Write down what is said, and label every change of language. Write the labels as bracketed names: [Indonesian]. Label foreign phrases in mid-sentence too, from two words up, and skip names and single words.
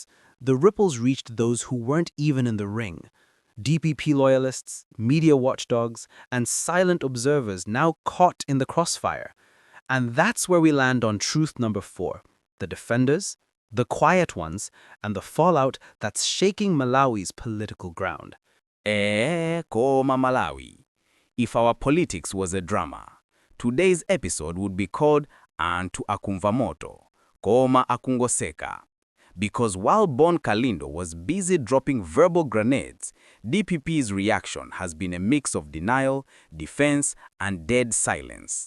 [English] The ripples reached those who weren't even in the ring. DPP loyalists, media watchdogs, and silent observers now caught in the crossfire. And that's where we land on truth number 4, the defenders, the quiet ones, and the fallout that's shaking Malawi's political ground. [Nyanja] Koma Malawi. [English] If our politics was a drama, today's episode would be called [Nyanja] Antu Akumva Moto, Koma Akungoseka. [English] Because while Bon Kalindo was busy dropping verbal grenades, DPP's reaction has been a mix of denial, defense, and dead silence.